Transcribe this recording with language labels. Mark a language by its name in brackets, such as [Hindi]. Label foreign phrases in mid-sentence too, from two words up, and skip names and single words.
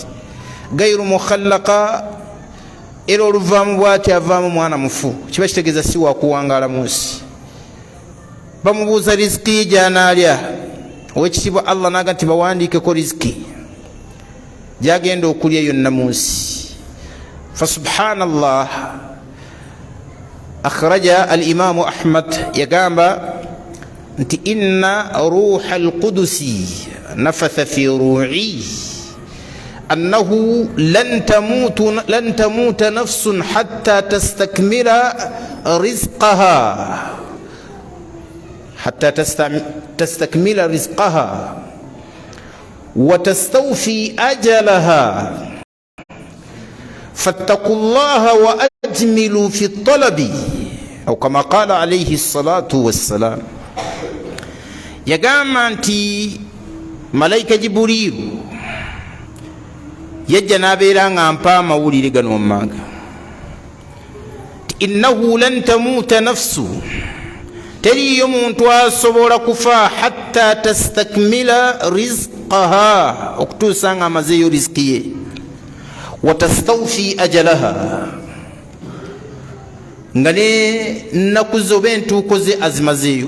[Arabic] غير مخلقة, [Ganda] era oluvaamu bw'ati avaamu mwana mufu, kiba kitegeeza si wakuwangaala mu nsi. Bamubuuza riziki ye gy'anaalya, owekitiibwa Allah n'aga nti bawandiikeko riziki gyagenda okulya yonna mu nsi. [Arabic] فسبحان الله، أخرج الإمام أحمد [Ganda] yagamba nti [Arabic] إن روح القدس نفث في روعي أنه لن تموت نفس حتى تستكمل رزقها وتستوفي أجلها فاتقوا الله وأجملوا في الطلب، أو كما قال عليه الصلاة والسلام. [Ganda] Yagamba nti malaika Jibuliru yajja n'abeera nga mpa amawulire gano mumanga, [Arabic] إنه لن تموت نفس, [Ganda] teriyo muntu asobola kufa [Arabic] حتى تستكمل رزقها, [Ganda] okutuusa nga amazeeyo riziki ye, [Arabic] وتستوفي أجلها, [Ganda] nga ne nnaku ze oba entuuko ze azimazeeyo.